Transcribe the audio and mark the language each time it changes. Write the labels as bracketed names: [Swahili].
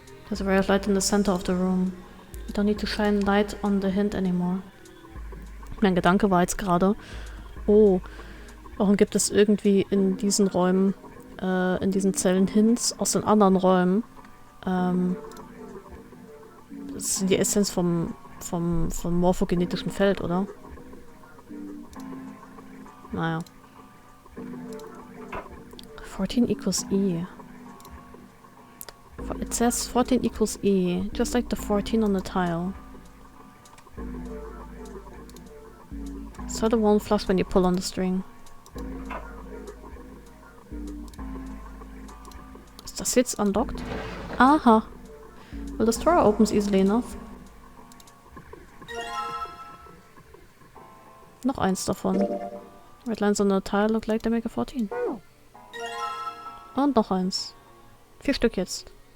[English] There's a ray of light in the center of the room. You don't need to shine light on the hint anymore. [German] Mein Gedanke war jetzt gerade, oh, warum gibt es irgendwie in diesen Räumen, in diesen Zellen Hints aus den anderen Räumen? Das ist die Essenz vom morphogenetischen Feld, oder? Naja. [English] 14 equals E. It says 14 equals E, just like the 14 on the tile. So the won't flush when you pull on the string. [German] Is das jetzt [English] unlocked? Aha! Well, this drawer opens easily enough. [German] Noch eins davon. [English] Red lines on the tile look like they make a 14. [German] Und noch eins. 4 Stück jetzt.